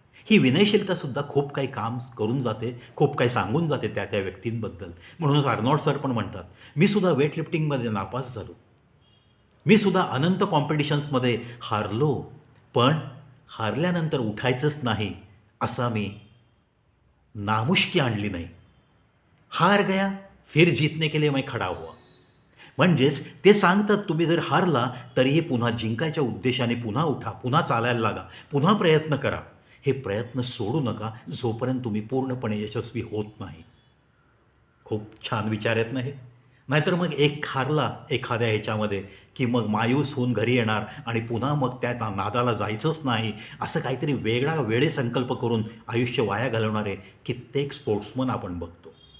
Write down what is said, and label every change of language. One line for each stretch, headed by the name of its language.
Marathi: ही विनयशीलतासुद्धा खूप काही काम करून जाते, खूप काही सांगून जाते त्या त्या व्यक्तींबद्दल. म्हणूनच अर्नॉल्ड सर पण म्हणतात, "मी सुद्धा वेट लिफ्टिंगमध्ये नापास झालो. मी सुद्धा अनंत कॉम्पिटिशन्समध्ये हारलो, पण हारल्यानंतर उठायचंच नाही, असा मी नामुष्की आणली नाही.
Hindi: हार गया, फिर जीतने के लिए मैं खडा हुआ."
Marathi: म्हणजेच ते सांगतात, तुम्ही जर हारला तरीही पुन्हा जिंकायच्या उद्देशाने पुन्हा उठा, पुन्हा चालायला लागा, पुन्हा प्रयत्न करा. हे प्रयत्न सोडू नका, जोपर्यंत तुम्ही पूर्णपणे यशस्वी होत नाही. खूप छान विचार आहेत ना हे. नाहीतर मग एक हारला एखाद्या ह्याच्यामध्ये, की मग मायूस होऊन घरी येणार आणि पुन्हा मग त्या नादाला जायचंच नाही, असं काहीतरी वेगळा वेडेसंकल्प करून आयुष्य वाया घालवणारे कित्येक स्पोर्ट्समन आपण बघतो.